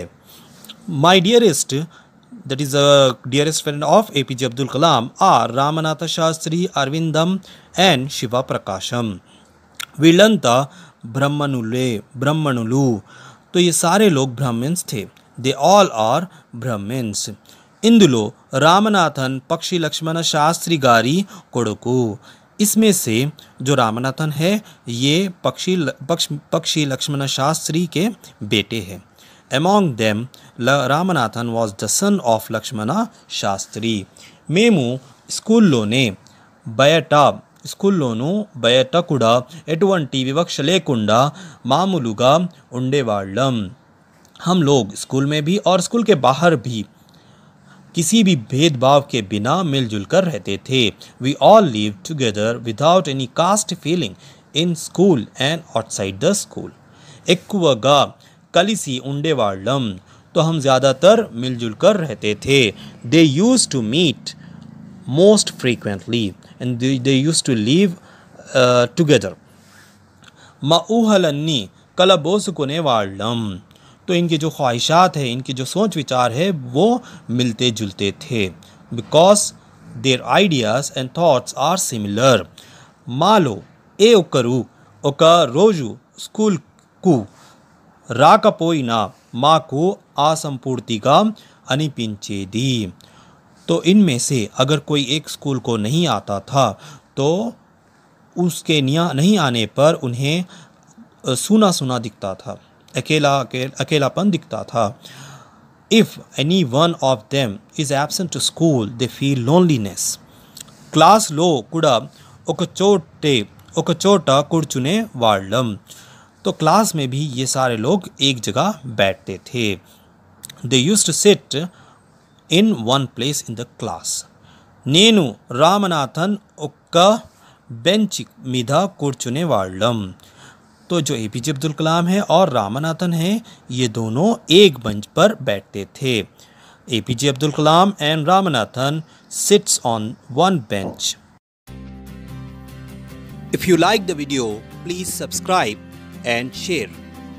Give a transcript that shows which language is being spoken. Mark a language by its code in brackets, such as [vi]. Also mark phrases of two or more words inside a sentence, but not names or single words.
[en] My dearest that is the dearest friend of APJ Abdul Kalam are Ramanatha Shastri, Arvindam and Shiva Prakasham. [te] వీళ్ళంతా బ్రహ్మణులు। [hi] तो ये सारे लोग ब्राह्मण्स थे। [en] They all are Brahmins. [te] ఇందులో రామనాథన్ పక్షి లక్ష్మణ శాస్త్రి గారి కొడుకు। [hi] इसमें से जो रामनाथन है ये पक्षी लक्ष्मण शास्त्री के बेटे हैं। [en] Among them రామనాథన్ was the son of లక్ష్మణ శాస్త్రి। [te] మేము స్కూల్లోనూ బయట కూడా ఎటువంటి వివక్ష లేకుండా మామూలుగా ఉండేవాళ్ళం। [hi] हम लोग स्कूल में भी और स्कूल के बाहर भी किसी भी भेदभाव के बिना मिलजुल कर रहते थे। [en] We all live together without any caste feeling in school and outside the school. [te] ఎక్కువగా కలిసి ఉండేవాళ్ళం, [hi] तो हम ज़्यादातर मिलजुल कर रहते थे। [en] They use to meet most frequently and they use to live together. [te] మా ఊహలన్నీ కలబోసుకునే వాళ్ళం। [hi] तो इनकी जो ख्वाहिशात है, इनकी जो सोच विचार है वो मिलते जुलते थे। [en] Because their ideas and thoughts are similar. [te] మాలో ఏ ఒక్కరు ఒక రోజు స్కూల్కు రాకపోయినా మాకు असंपूर्तिగా అనిపించేది। [hi] तो इनमें से अगर कोई एक स्कूल को नहीं आता था तो उसके नहीं आने पर उन्हें सूना सूना दिखता था, अकेलापन दिखता था। [en] If any one of them is absent to school, they feel loneliness. [te] క్లాస్లో కూడా ఒక చోట కూర్చునే వాళ్ళం। [hi] तो क्लास में भी ये सारे लोग एक जगह बैठते थे। [en] They used to sit in one place in the class. [te] నేను రామనాథన్ ఒక్క బెంచ్ మీద కూర్చునే వాళ్ళం। [hi] तो जो APJ अब्दुल कलाम है और रामनाथन है ये दोनों एक बेंच पर बैठते थे। [en] APJ अब्दुल कलाम एंड रामनाथन sits on one bench. If you like the video, please subscribe and share.